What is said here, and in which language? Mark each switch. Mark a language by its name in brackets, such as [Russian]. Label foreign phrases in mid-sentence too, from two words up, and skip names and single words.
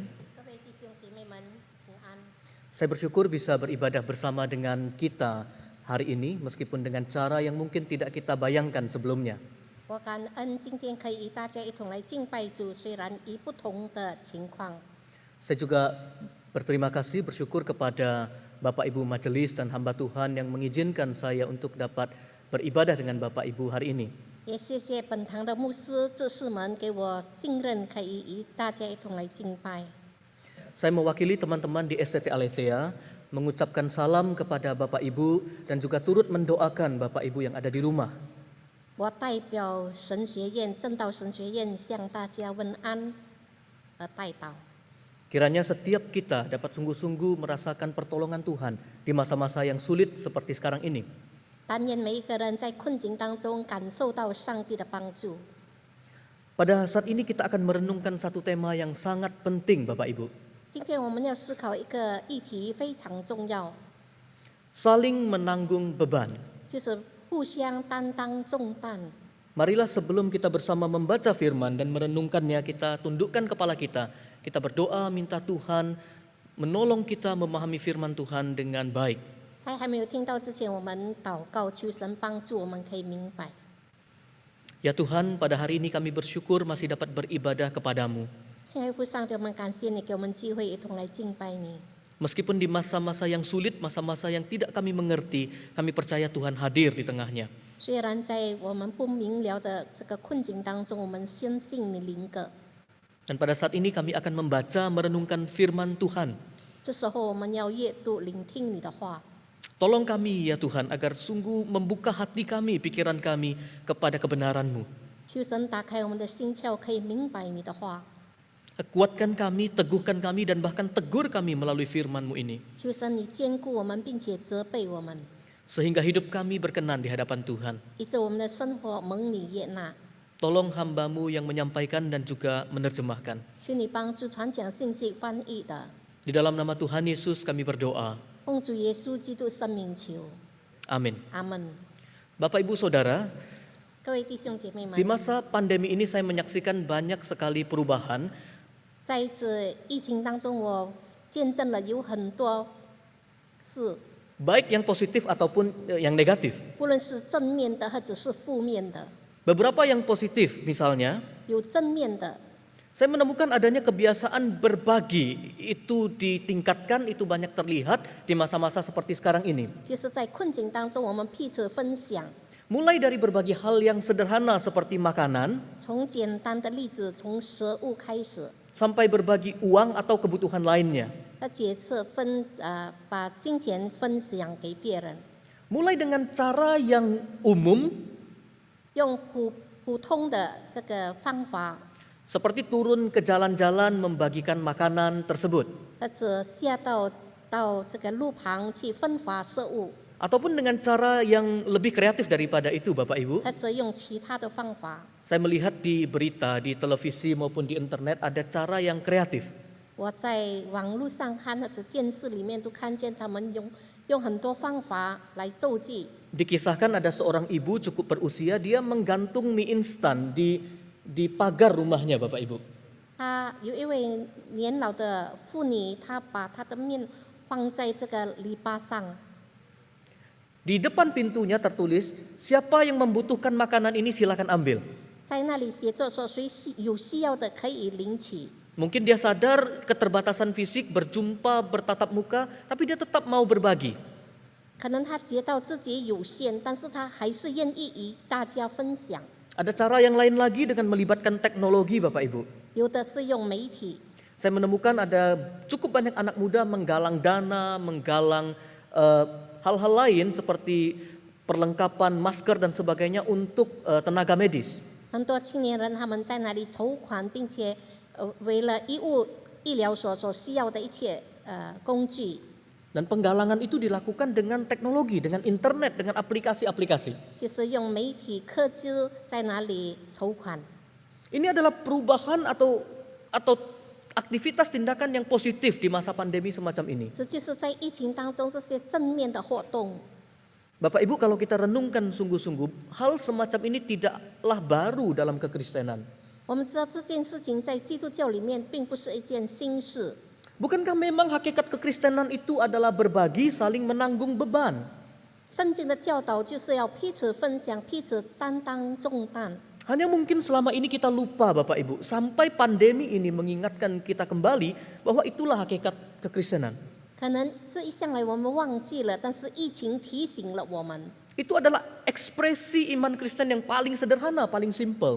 [Chinese] 各位弟兄姐妹们平安。 [Indonesian] Saya bersyukur bisa beribadah bersama dengan kita hari ini meskipun dengan cara yang mungkin tidak kita bayangkan sebelumnya. [Chinese] 我感恩今天可以与大家一同来敬拜主，虽然以不同的情况。 [Indonesian] Saya juga berterima kasih, bersyukur kepada Bapak Ibu Majelis dan hamba Tuhan yang mengizinkan saya untuk dapat beribadah dengan Bapak Ibu hari ini. [Chinese] 也谢谢本堂的牧师、执事们给我信任，可以与大家一同来敬拜。 [Indonesian] Saya mewakili teman-teman di STT Aletheia mengucapkan salam kepada Bapak Ibu dan juga turut mendoakan Bapak Ibu yang ada di rumah. [Chinese] 我代表神学院正道神学院向大家问安和代祷。 [Indonesian] Kiranya setiap kita dapat sungguh-sungguh merasakan pertolongan Tuhan di masa-masa yang sulit seperti sekarang ini. [Chinese] 但愿每一个人在困境当中感受到上帝的帮助。 [Indonesian] Pada saat ini kita akan merenungkan satu tema yang sangat penting Bapak Ibu. [Chinese] 今天我们要思考一个议题非常重要， [Indonesian] Saling menanggung beban. [Chinese] 就是互相担当重担。 [Indonesian] Marilah sebelum kita bersama membaca firman dan merenungkannya, kita tundukkan kepala kita. Kita berdoa minta Tuhan menolong kita memahami firman Tuhan dengan baik. [Chinese] 在还没有听到之前，我们祷告，求神帮助我们可以明白。 [Indonesian] Ya Tuhan, pada hari ini kami bersyukur masih dapat beribadah kepadamu. [Chinese] 亲爱的父上帝，我们感谢你给我们机会，一同来敬拜你。 [Indonesian] Meskipun di masa-masa yang sulit, masa-masa yang tidak kami mengerti, kami percaya Tuhan hadir di tengahnya. [Chinese] 虽然在我们不明了的这个困境当中，我们相信你灵格。 [Indonesian] Dan pada saat ini kami akan membaca, merenungkan firman Tuhan. [Chinese] 这时候我们要阅读、聆听你的话。 [Indonesian] Tolong kami ya Tuhan agar sungguh membuka hati kami, pikiran kami kepada kebenaran-Mu. [Chinese] 求神打开我们的心窍，可以明白你的话。 [Indonesian] Kuatkan kami, teguhkan kami, dan bahkan tegur kami melalui firman-Mu ini. [Chinese] 求神你坚固我们，并且责备我们， [Indonesian] Sehingga hidup kami berkenan di hadapan Tuhan. [Chinese] 以致我们的生活蒙你悦纳。 [Indonesian] Tolong hamba-Mu yang menyampaikan dan juga menerjemahkan. [Chinese] 求你帮助传讲信息、翻译的， [Indonesian] Di dalam nama Tuhan Yesus kami berdoa. [Chinese] 奉主耶稣基督圣名求， [Indonesian] Amin. [Chinese] 阿门。 [Indonesian] Bapak Ibu Saudara, [Chinese] 各位弟兄姐妹们 [Indonesian] di，masa pandemi ini saya menyaksikan banyak sekali perubahan [Chinese] 在这疫情当中，我见证了有很多事， [Indonesian] baik yang positif ataupun yang negatif. [Chinese] 不论是正面的或者是负面的。 [Indonesian] Beberapa yang positif misalnya, [Chinese] 有正面的， [Indonesian] saya menemukan adanya kebiasaan berbagi itu ditingkatkan, itu banyak terlihat di masa-masa seperti sekarang ini. [Chinese] 就是在困境当中，我们彼此分享， [Indonesian] Mulai dari berbagi hal yang sederhana seperti makanan, [Chinese] 从简单的例子，从食物开始， [Indonesian] sampai berbagi uang atau kebutuhan lainnya. [Chinese] 而且是把金钱分享给别人， [Indonesian] Mulai dengan cara yang umum, [Chinese] 用普通的这个方法， [Indonesian] seperti turun ke jalan-jalan membagikan makanan tersebut. [Chinese] 或者下到这个路旁去分发食物， [Indonesian] Ataupun dengan cara yang lebih kreatif daripada itu Bapak Ibu. [Chinese] 或者用其他的方法。 [Indonesian] Saya melihat di berita, di televisi maupun di internet ada cara yang kreatif. [Chinese] 我在网络上看或者电视里面都看见他们用很多方法来救济。 [Indonesian] Dikisahkan ada seorang ibu cukup berusia, dia menggantung mie instan di pagar rumahnya Bapak Ibu. [Chinese] 他有一位年老的妇女，她把她的面放在这个篱笆上， [Indonesian] Di depan pintunya tertulis, siapa yang membutuhkan makanan ini silakan ambil. [Chinese] 在那里写着说，谁有需要的可以领取。 [Indonesian] Mungkin dia sadar keterbatasan fisik, berjumpa, bertatap muka, tapi dia tetap mau berbagi. [Chinese] 可能他觉到自己有限，但是他还是愿意与大家分享。 [Indonesian] Ada cara yang lain lagi dengan melibatkan teknologi Bapak Ibu. [Chinese] 有的是用媒体， [Indonesian] Saya menemukan ada cukup banyak anak muda menggalang dana, menggalang hal-hal lain seperti perlengkapan masker dan sebagainya untuk tenaga medis. [Chinese] 很多青年人他们在那里筹款，并且为了医疗所需要的一切工具， [Indonesian] Dan penggalangan itu dilakukan dengan teknologi, dengan internet, dengan aplikasi-aplikasi. [Chinese] 就是用媒体科技在那里筹款。 [Indonesian] Ini adalah perubahan atau aktivitas tindakan yang positif di masa pandemi semacam ini. [Chinese] 这就是在疫情当中这些正面的活动。 [Indonesian] Bapak Ibu, kalau kita renungkan sungguh-sungguh, hal semacam ini tidaklah baru dalam kekristenan. [Chinese] 我们知道这件事情在基督教里面并不是一件新事。 [Indonesian] Bukankah memang hakikat kekristenan itu adalah berbagi, saling menanggung beban? [Chinese] 圣经的教导就是要彼此分享，彼此担当重担。 [Indonesian] Hanya mungkin selama ini kita lupa Bapak Ibu, sampai pandemi ini mengingatkan kita kembali bahwa itulah hakikat kekristenan. [Chinese] 可能这一向来我们忘记了，但是疫情提醒了我们， [Indonesian] Itu adalah ekspresi iman Kristen yang paling sederhana, paling simple.